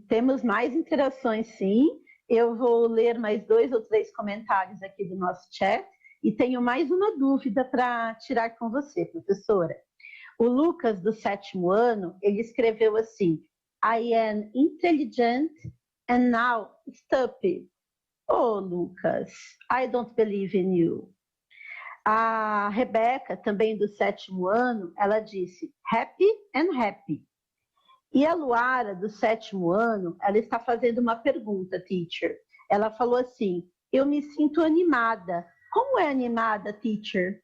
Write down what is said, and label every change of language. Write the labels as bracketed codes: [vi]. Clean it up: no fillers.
[pt] Temos mais interações, sim. Eu vou ler mais 2 ou 3 comentários aqui do nosso chat e tenho mais uma dúvida para tirar com você, professora. O Lucas, do 7º ano, ele escreveu assim: [en] I am intelligent and now stupid. Oh, Lucas, I don't believe in you. [pt] A Rebeca, também do 7º ano, ela disse happy and happy. E a Luara, do 7º ano, ela está fazendo uma pergunta, teacher. Ela falou assim: eu me sinto animada. Como é animada, teacher?